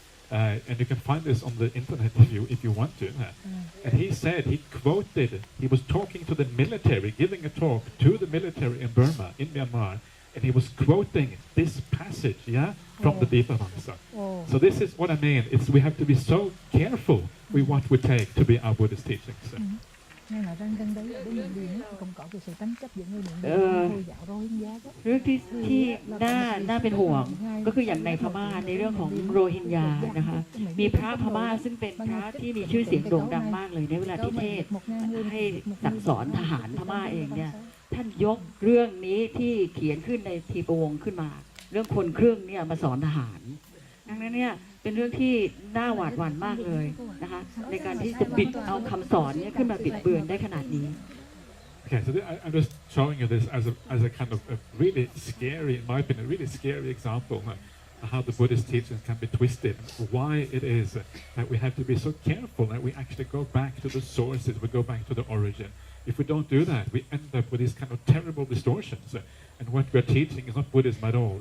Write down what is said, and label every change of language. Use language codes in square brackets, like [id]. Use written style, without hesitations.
[en] And you can find this on the internet if you want to. And he said, he was talking to the military, giving a talk to the military in Burma, in Myanmar, and he was quoting this passage, from the Dipavamsa. So this is what I mean. We have to be so careful with what we take to be our Buddhist teachings. [vi] Nghe nói rằng gần đây ở bên miền biển cũng có cái sự tranh chấp giữa người Miền Nam Hồi giáo Rohingya đó. [th] เรื่องที่น่าเป็นห่วงก็คืออย่างในพม่าในเรื่องของโรฮิงญานะคะมีพระพม่าซึ่งเป็นพระที่มีชื่อเสียงโด่งดังมากเลยในเวลาที่เทศให้สั่งสอนทหารพม่าเองเนี่ยท่านยกเรื่องนี้ที่เขียนขึ้นในทีปวงขึ้นมาเรื่องคนครึ่งเนี่ยมาสอนทหารดังนั้นเนี่ยเป็นเรื่องที่น่าหวาดหวั่นมากเลยนะคะในการที่จะบิดเอาคำสอนเนี่ยขึ้นมาบิดเบือนได้ขนาดนี้ [en] Okay, so I'm just showing you this as a kind of a really scary, in my opinion, a really scary example of how the Buddhist teachings can be twisted, and why it is that we have to be so careful that we actually go back to the sources, we go back to the origin. If we don't do that, we end up with these kind of terrible distortions, and what we're teaching is not Buddhism at all.